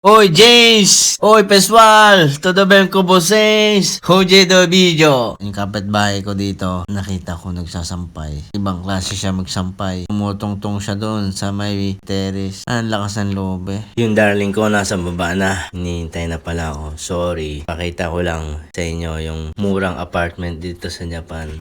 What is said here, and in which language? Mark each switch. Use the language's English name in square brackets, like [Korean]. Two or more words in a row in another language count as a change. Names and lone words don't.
[Portuguese] Oi James! Oi pessoal! Tudo bem com vocês? Hoje do video. [Filipino] Yung kapitbahay ko dito, nakita ko nagsasampay. Ibang klase siya magsampay. Tumutong-tong siya doon sa may terrace. Ang lakas ng loob eh. Yung darling ko nasa baba na. Hinihintay na pala ako. Sorry. Pakita ko lang sa inyo yung murang apartment dito sa Japan.